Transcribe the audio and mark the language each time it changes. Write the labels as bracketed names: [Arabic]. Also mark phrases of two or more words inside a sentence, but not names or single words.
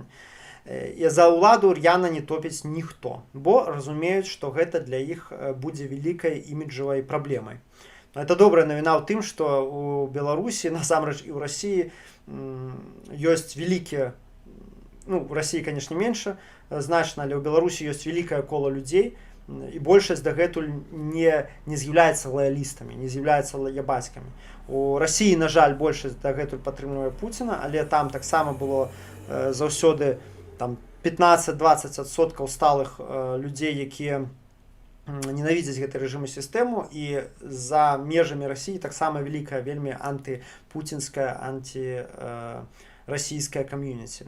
[Belarusian] І за ўладу р'яна не топіць ніхто, бо разумеюць, што гэта для іх будзе вялікай іміджавай праблемай. Это добрая навіна ў тым, што ў Беларусі, насамрэч і ў Расіі ёсць вялікія, ну, [Russian] в России, конечно, меньше, [Belarusian] значна, але ў Беларусі ёсць вялікае кола людзей, і большасць дагэтуль не з'яўляецца лаялістамі, не з'яўляецца лаябацькамі. У Расіі, на жаль, большасць дагэтуль падтрымлівае Пуціна, але там таксама было заўсёды 15-20% сталых людзей, якія ненавідзяць гэты рэжым і сістэму, і за межамі Расіі таксама вялікая, вельмі антыпуцінская, антырасійская кам'юніці.